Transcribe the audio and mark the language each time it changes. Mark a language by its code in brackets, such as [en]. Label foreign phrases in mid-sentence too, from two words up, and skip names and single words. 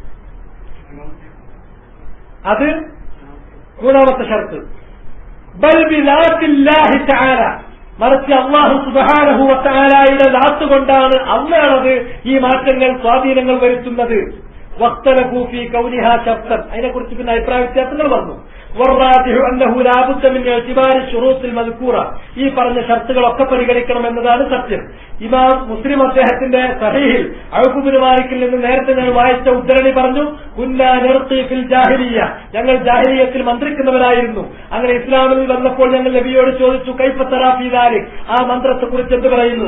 [ml] അത് 3ാമത്തെ ഷർത്ത്. [ar] بل بذات الله تعالى, [ml] മറിച്ച് [ar] الله سبحانه وتعالى [ml] ദാത്ത് കൊണ്ടാണ്, അല്ലാഹുവത് ഈ മാറ്റങ്ങൾ, സ്വാധീനങ്ങൾ വരുത്തുന്നത്. [ar] واختلفوا في كونها شرطا, [ml] അതിനെക്കുറിച്ച് പിന്നെ അഭിപ്രായ വ്യത്യാസങ്ങൾ വന്നു. [ar] والراجح أنه لا بد من اعتبار الشروط المذكورة, [ml] ഈ പറഞ്ഞ ഷർത്തുകളൊക്കെ പരിഗണിക്കണം എന്നതാണ് സത്യം. ഇമാം മുസ്ലിം അദ്ദേഹത്തിന്റെ സഹീഹിൽ ഔഫ് ബിൻ മാലിക്കിൽ നിന്ന് നേരത്തെ ഞാൻ വായിച്ച ഉദ്ധരണി പറഞ്ഞു, [ar] كنا نرقي في الجاهلية, [ml] ഞങ്ങൾ ജാഹിലിയ്യത്തിൽ മന്ത്രിക്കുന്നവരായിരുന്നു. അങ്ങനെ ഇസ്ലാമിൽ വന്നപ്പോൾ ഞങ്ങൾ നബിയോട് ചോദിച്ചു, [ar] كيف ترى في ذلك, [ml] ആ മന്ത്രത്തെക്കുറിച്ച് എന്ത് പറയുന്നു?